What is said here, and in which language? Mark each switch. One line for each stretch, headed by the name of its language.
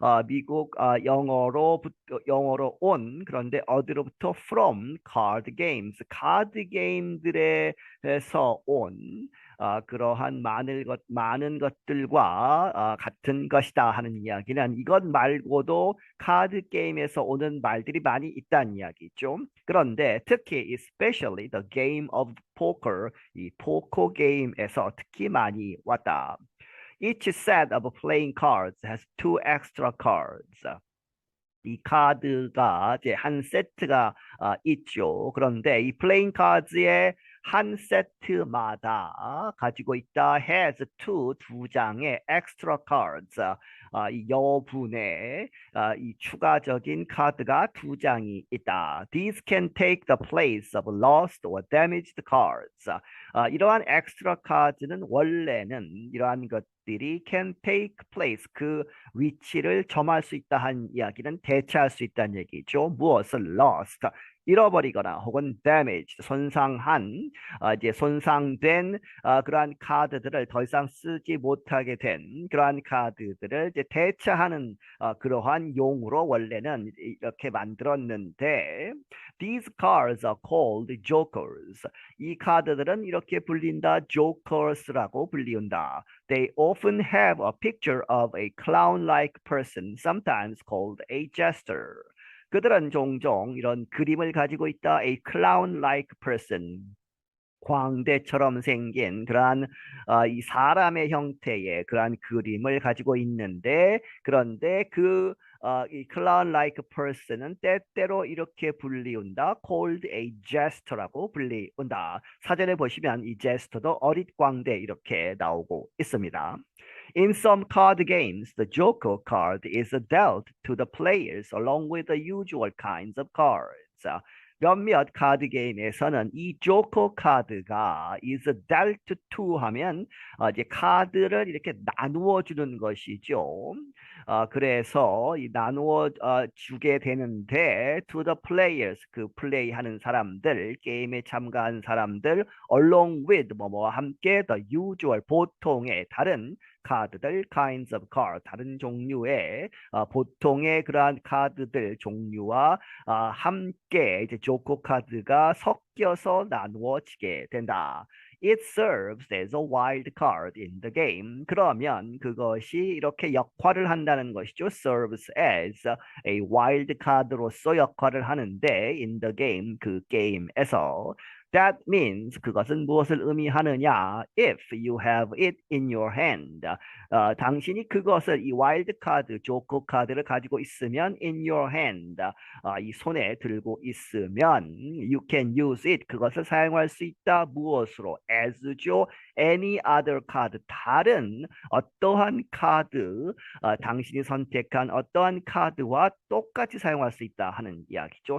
Korean: 미국 영어로 온 그런데 어디로부터 from card games 카드 게임들에서 온 그러한 많은 것들과 같은 것이다 하는 이야기는 이것 말고도 카드 게임에서 오는 말들이 많이 있다는 이야기죠. 그런데 특히 especially the game of poker 이 포커 게임에서 특히 많이 왔다.
English: Each set of playing cards has two extra cards.
Korean: 이 카드가 이제 한 세트가 있죠. 그런데 이 플레잉 카드의 한 세트마다 가지고 있다 has 두 장의 extra cards 이 여분의 이 추가적인 카드가 두 장이 있다.
English: These can take the place of lost or damaged cards.
Korean: 이러한 extra cards는 원래는 이러한 것들이 can take place 그 위치를 점할 수 있다 한 이야기는 대체할 수 있다는 얘기죠. 무엇을 lost 잃어버리거나 혹은 damaged 손상한 이제 손상된 그러한 카드들을 더 이상 쓰지 못하게 된 그러한 카드들을 이제 대체하는 그러한 용으로 원래는 이렇게 만들었는데
English: these cards are called jokers.
Korean: 이 카드들은 이렇게 불린다 jokers라고 불리운다.
English: They often have a picture of a clown-like person, sometimes called a jester.
Korean: 그들은 종종 이런 그림을 가지고 있다.
English: A clown-like person.
Korean: 광대처럼 생긴 그러한 이 사람의 형태의 그러한 그림을 가지고 있는데 그런데 이 clown-like person은 때때로 이렇게 불리운다.
English: called a jester라고
Korean: 불리운다. 사전에 보시면 이 jester도 어릿광대 이렇게 나오고 있습니다.
English: In some card games, the joker card is dealt to the players along with the usual kinds of cards.
Korean: 몇몇 카드 게임에서는 이 조커 카드가 is dealt to 하면 이제 카드를 이렇게 나누어 주는 것이죠. 그래서 이 나누어 주게 되는데 to the players 그 플레이하는 사람들 게임에 참가한 사람들 along with 뭐뭐와 함께 the usual 보통의 다른 카드들, kinds of card, 다른 종류의 보통의 그러한 카드들 종류와 함께 이제 조커 카드가 섞여서 나누어지게 된다.
English: It serves as a wild card in the game.
Korean: 그러면 그것이 이렇게 역할을 한다는 것이죠.
English: Serves as a wild card로서
Korean: 역할을 하는데
English: in the game,
Korean: 그 게임에서. That means 그것은 무엇을 의미하느냐?
English: If you have it in your hand.
Korean: 당신이 그것을 이 와일드 카드, 조커 카드를 가지고 있으면 in your hand. 이 손에 들고 있으면
English: you can use it.
Korean: 그것을 사용할 수 있다. 무엇으로? as죠.
English: any other card.
Korean: 다른 어떠한 카드, 당신이 선택한 어떠한 카드와 똑같이 사용할 수 있다 하는 이야기죠.